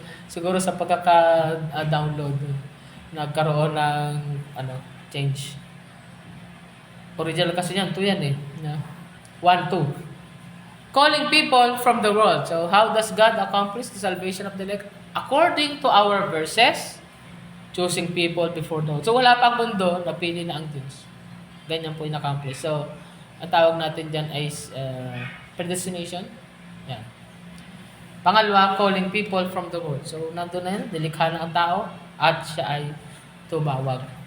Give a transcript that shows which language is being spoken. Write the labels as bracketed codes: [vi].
[tl] Siguro sa pagkaka-download, nagkaroon ng change. Original kasi yan, 2 yan eh. 1, 2. [en] Calling people from the world. So, how does God accomplish the salvation of the elect? According to our verses, choosing people before the world. [tl] So, wala pang mundo, napili na ang Diyos. Ganyan po yung accomplish. So, ang tawag natin dyan ay predestination. Yan. Pangalawa, [en] calling people from the world. [tl] So, nandun na yun, nilikha na ang tao at siya ay tumawag.